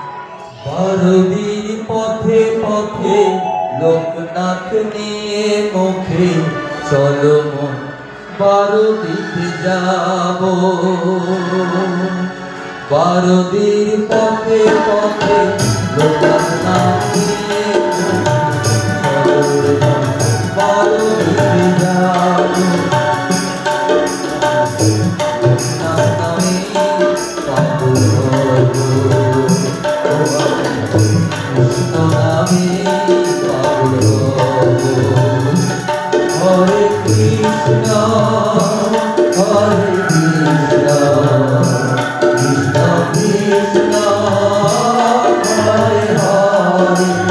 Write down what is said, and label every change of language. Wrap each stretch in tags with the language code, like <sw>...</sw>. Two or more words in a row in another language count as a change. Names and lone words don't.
<bn>বারদিন পথে পথে লোকনাথ নিয়ে মুখে চলো মন বারদিতে যাব। বারদিন পথে পথে লোকনাথ নিয়ে চলো মন বারদিতে যাব।</bn> <sa>Hare Krishna, Hare Krishna, Krishna Krishna, Hare Hare.</sa>